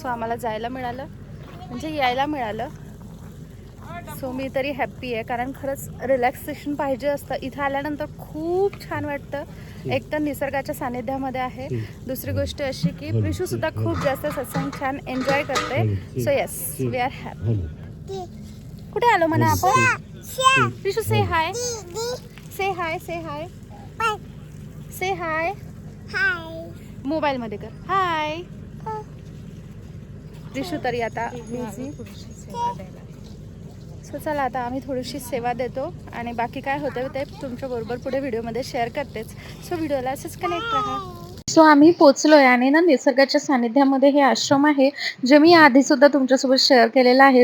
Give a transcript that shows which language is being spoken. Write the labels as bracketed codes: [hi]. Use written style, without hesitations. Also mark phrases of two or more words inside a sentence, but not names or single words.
[mr] सो आम्हाला जायला मिळालं, म्हणजे यायला मिळालं. सो मी तरी हॅप्पी आहे कारण खरंच रिलॅक्सेशन पाहिजे असतं. इथं आल्यानंतर खूप छान वाटतं. एक तर निसर्गाच्या सानिध्यामध्ये आहे, दुसरी गोष्ट अशी की प्रिशूसुद्धा खूप जास्त सत्संग छान एन्जॉय करते. [en] So yes, we are happy. कुठे आलो म्हणा आपण? प्रिशू say hi, say hi, say hi, say hi. [mr] मोबाईलमध्ये कर हाय. प्रिशू तरी आता बिझी. सो चला आता आम्ही थोडीशी सेवा देतो आणि बाकी काय होतं ते तुमच्याबरोबर पुढे व्हिडिओमध्ये शेअर करतेच. सो व्हिडिओला असंच कनेक्ट राहा. सो आम्ही पोचलोय आणि ना निसर्गाच्या सानिध्यामध्ये हे आश्रम आहे, जे मी आधीसुद्धा तुमच्यासोबत शेअर केलेलं आहे.